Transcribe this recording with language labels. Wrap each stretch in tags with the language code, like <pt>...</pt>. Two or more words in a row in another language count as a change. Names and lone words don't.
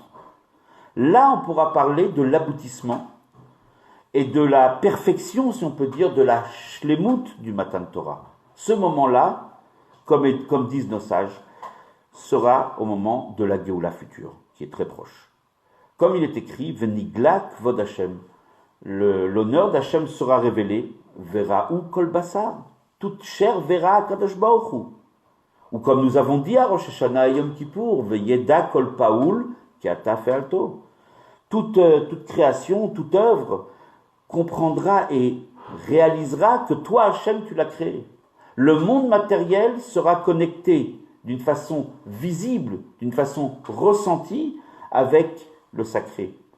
<fr>Là, on pourra parler de l'aboutissement et de la perfection, si on peut dire, de la shlemut du</fr> <he>מתן תורה.</he> <fr>Ce moment-là, comme disent nos sages, sera au moment de la Géoula future, qui est très proche. Comme il est écrit,</fr> <he>ונגלה כבוד השם,</he> <fr>l'honneur d'Hachem sera révélé, verra</fr> <he>וכל בשר,</he> <fr>toute chair verra</fr> <he>קדוש ברוך הוא.</he> <fr>Ou comme nous avons dit à Rosh Hashanah et Yom Kippour,</fr> <he>וידע כל פעול כי אתה פעלתו.</he> <fr>Toute création, toute œuvre comprendra et réalisera que toi, Hachem, tu l'as créé. Le monde matériel sera connecté d'une façon visible, d'une façon ressentie avec le sacré.</fr>